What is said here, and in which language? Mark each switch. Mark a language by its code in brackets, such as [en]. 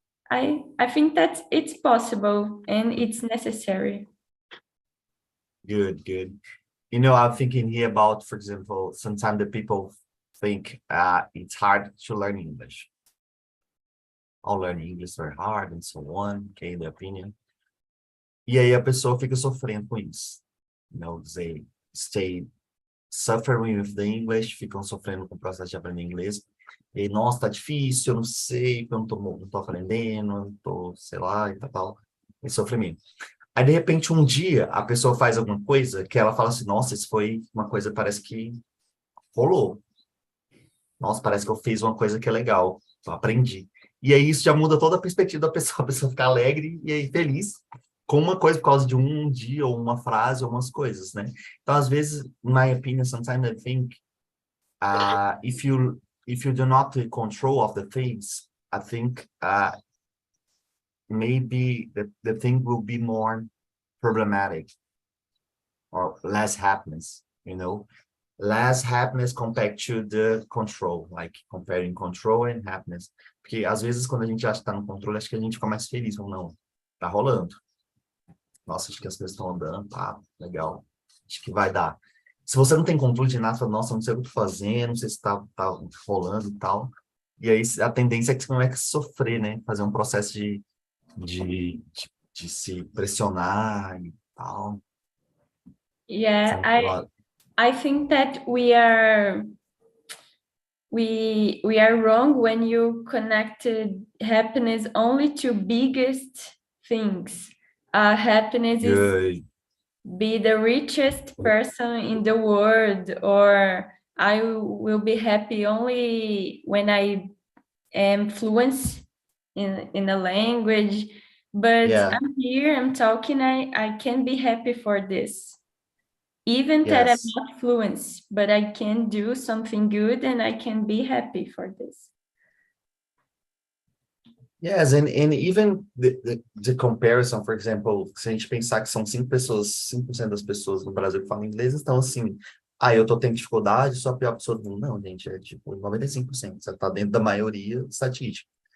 [en] I think that it's possible and it's necessary. Good, good. You know, I'm thinking here about, for example, sometimes the people think it's hard to learn English. All learning English is very hard and so on, okay, the opinion. [pt] E aí a pessoa fica sofrendo com isso. [en] You know, they stay suffering with the English, [pt] ficam sofrendo com o processo de aprender inglês. E aí, nossa, tá difícil, eu não sei, eu não tô aprendendo, não tô, sei lá, e tal. E sofrimento. Aí, de repente, um dia, a pessoa faz alguma coisa que ela fala assim, nossa, isso foi uma coisa, parece que rolou. Nossa, parece que eu fiz uma coisa que é legal, eu aprendi. E aí, isso já muda toda a perspectiva da pessoa, a pessoa fica alegre e aí feliz com uma coisa por causa de um dia, ou uma frase, ou umas coisas, né? Então, às vezes, [en] in my opinion, sometimes I think, if you do not take control of the things, I think maybe the thing will be more problematic or less happiness, you know, less happiness compared to the control, like comparing control and happiness. [pt] Porque às vezes quando a gente acha que tá no controle, acho que a gente fica mais feliz, ou não, tá rolando. Nossa, acho que as coisas estão andando, tá legal, acho que vai dar. Se você não tem controle de nada, você fala, nossa, não sei o que eu tô fazendo, não sei se tá rolando e tal. E aí a tendência é que você começa a sofrer, né? Fazer um processo de se pressionar e tal. [en] Yeah, I think that we are wrong when you connected happiness only to biggest things. Happiness is be the richest person in the world, or I will be happy only when I am fluent in a language. But I'm here, I'm talking, I can be happy for this. Even that I'm not fluent, but I can do something good and I can be happy for this. Yes, and even the comparison, for example, [pt] se a gente pensar que são 5% das pessoas no Brasil que falam inglês, então assim, eu tô tendo dificuldade, sou a pior pessoa do mundo. Não, gente, é tipo 95%, você tá dentro da maioria estatística.